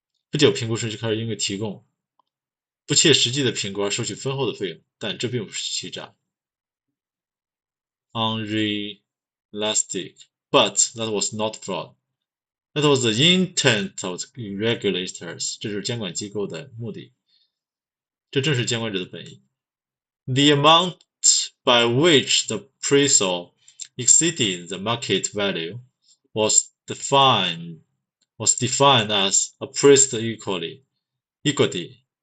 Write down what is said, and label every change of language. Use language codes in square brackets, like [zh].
[zh] 不久，评估师就开始因为提供不切实际的评估而收取丰厚的费用，但这并不是欺诈。 [en] Unrealistic, but that was not fraud. That was the intent of the regulators. [zh] 这就是监管机构的目的，这正是监管者的本意。 [en] The amount by which the appraisal exceeded the market value was defined as appraised equity.